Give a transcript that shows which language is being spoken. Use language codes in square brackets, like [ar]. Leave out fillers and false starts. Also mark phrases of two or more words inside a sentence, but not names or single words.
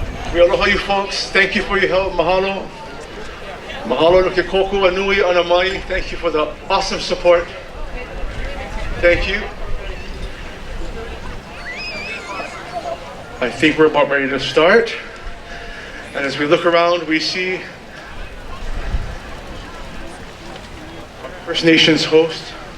[en] We aloha you folks. Thank you for your help. [haw] Mahalo. Mahalo no ke koku anui anamai. [en] Thank you for the awesome support. Thank you. I think we're about ready to start. And as we look around, we see our First Nations host.